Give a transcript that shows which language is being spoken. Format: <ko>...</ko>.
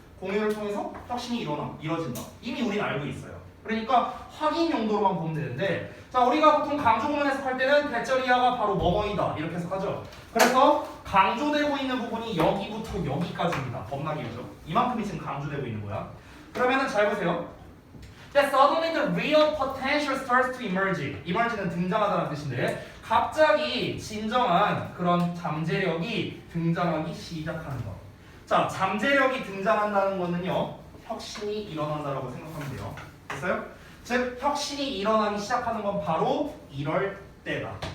<ko>공유를 통해서 혁신이 이뤄진다. 이미 우리는 알고 있어요. 그러니까 확인 용도로만 보면 되는데 자 우리가 보통 강조 구문 해석할 때는 대절이야가 바로 뭐뭐이다 이렇게 해석하죠. 그래서 강조되고 있는 부분이 여기부터 여기까지입니다. 범락이죠. 이만큼이 지금 강조되고 있는 거야. 그러면은 잘 보세요.</ko> <en>That suddenly the real potential starts to emerge.</en> <ko>emerge는 등장하다는 뜻인데 갑자기 진정한 그런 잠재력이 등장하기 시작하는 거. 자, 잠재력이 등장한다는 거는요 혁신이 일어난다라고 생각하면 돼요. 됐어요? 즉 혁신이 일어나기 시작하는 건 바로 이럴 때다.</ko>